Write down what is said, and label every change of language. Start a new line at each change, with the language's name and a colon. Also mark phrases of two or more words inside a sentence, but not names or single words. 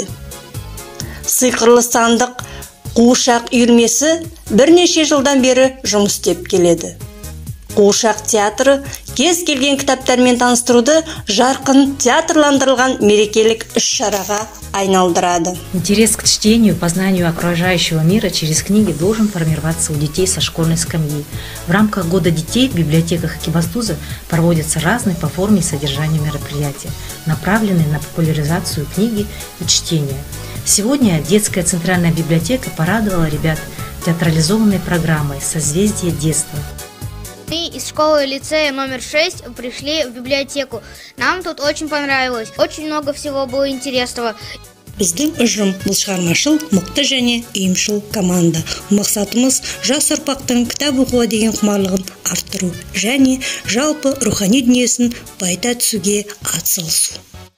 Kazakh: Сиқырлы сандық қуыршақ үйірмесі бірнеше жылдан бері жұмыс істеп келеді. Қуыршақ театры кез келген кітаптармен таныстыруды жарқын театрландырылған мерекелік іс-шараға айналдырады.
Russian: Интерес к чтению, познанию окружающего мира через книги должен формироваться у детей со школьной скамьи. В рамках Года детей в библиотеках Екібастуза проводятся разные по форме и содержанию мероприятия, направленные на популяризацию книги и чтения. Сегодня детская центральная библиотека порадовала ребят театрализованной программой «Созвездие детства». Мы из школы лицея номер 6 пришли в библиотеку. Нам тут очень понравилось. Очень много всего было интересного.
Kazakh: Біздің ұжым бұл шығармашыл, мықты және ұйымшыл команда. Мақсатымыз жас ұрпақтың кітап оқуға деген құмарлығын арттыру және жалпы рухани дүниесін байыта түсуге атсалысу.